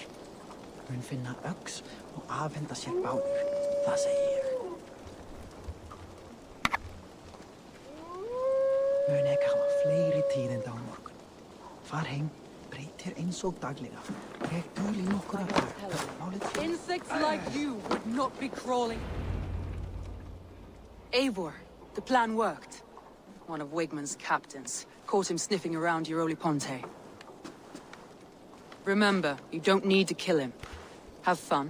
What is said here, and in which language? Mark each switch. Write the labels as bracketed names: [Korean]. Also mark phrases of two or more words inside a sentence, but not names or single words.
[Icelandic] Mun finna öx og afhenda sér báður. Það segi ég. Mun ek hafa fleiri tíðindi á morgun. Far heim, breyt þér eins og daglega. Dreg dul í nokkura daga. Málið sé... [English] Insects like you would not be crawling. Eivor, the plan worked. One of Wigmund's captains caught him sniffing around Euroli Ponte. Remember, you don't need to kill him. Have fun.